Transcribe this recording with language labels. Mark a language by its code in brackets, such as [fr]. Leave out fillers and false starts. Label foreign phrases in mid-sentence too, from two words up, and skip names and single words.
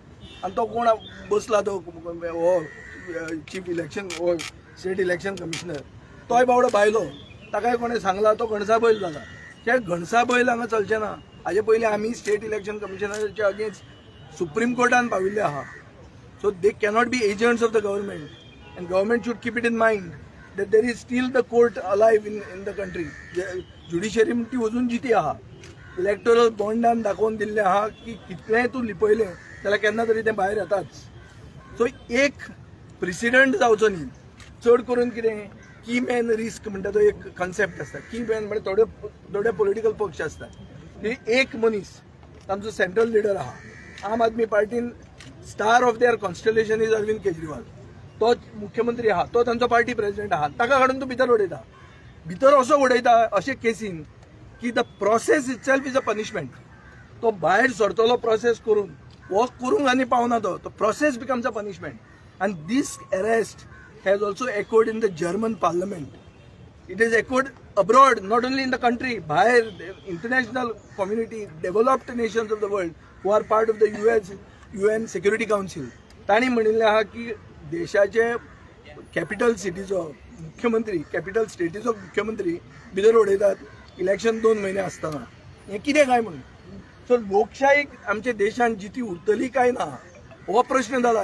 [kok] आनी तो कोण बसला तो हो चीफ इलेक्शन हो स्टेट इलेक्शन कमिशनर तोय बावडो भायलो. ताकाय कोणें सांगला तो घणसा बैल जाला. ते घणसा बैल हांगा चलचें ना. हाजे पयलीं आमी स्टेट इलेक्शन कमिशनराच्या अगेन्स्ट सुप्रीम कोर्टान पाविल्ले आहा. [en] so they cannot be agents of the government. And government should keep it in mind that there is still the court alive in the country. [kok] Judiciary ती अजून जिती आहा. इलेक्टोरल बॉन्डान दाखोवन दिल्लें आहा की कितलेंय तूं लिपयलें जाल्यार केन्ना तरी तें भायर येताच. सो एक प्रेसिडेंट जावचो न्ही. चड करून कितें [en] key man risk [kok] म्हणटा तो एक कन्सेप्ट आसता. [en] key man [kok] म्हणजे थोडे पॉलिटिकल पक्ष आसतात. एक मनीस तांचो सेंट्रल लिडर आहा. [en] आम आदमी पार्टीन star of their constellation is अरविंद केजरीवाल. [kok] तो मुख्यमंत्री आहा, तो तांचो पार्टी प्रेसिडेंट आहा. ताका काडून तूं भितर उडयता. भितर असो उडयता अशे केसीन की [en] the process itself is a punishment. [kok] तो भायर सरतलो प्रोसेस करून वो करूंक आनी पावना तो [en] process becomes a punishment. आनी this arrest has also echoed in the German parliament. it is echoed abroad, not only in the country. [kok] भायर इंटरनॅशनल कम्युनिटी, [en] developed nations of the world who are part of the UN Security Council [kok] तांणी म्हणिल्लें आहा की देशाचे कॅपिटल सिटीचो मुख्यमंत्री, कॅपिटल स्टेटीचो मुख्यमंत्री भितर उडयतात इलेक्शन 2 म्हयने आसतना. हें कितें काय म्हणून. सो लोकशाहीक आमच्या देशांत जिती उरतली काय ना हो प्रश्न जाला.